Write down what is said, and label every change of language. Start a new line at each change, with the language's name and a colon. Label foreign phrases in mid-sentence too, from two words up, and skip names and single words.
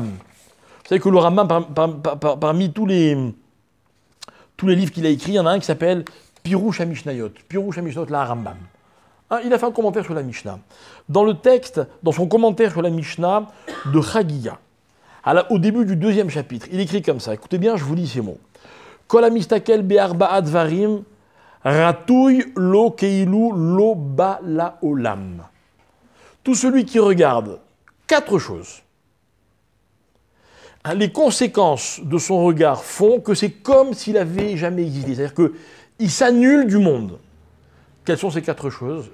French: Vous savez que le Rambam, parmi tous les livres qu'il a écrits, il y en a un qui s'appelle Pirush HaMishnayot. Pirush HaMishnayot, la Rambam. Il a fait un commentaire sur la Mishnah. Dans le texte, dans son commentaire sur la Mishnah de Chagiga, au début du 2e chapitre, il écrit comme ça. Écoutez bien, je vous lis ces mots.
Hebrew: כל המסתכל בארבעה דברים ראוי לו כאילו לא בא לעולם.
French: Tout celui qui regarde 4 choses. Les conséquences de son regard font que c'est comme s'il n'avait jamais existé. C'est-à-dire qu'il s'annule du monde. Quelles sont ces 4 choses?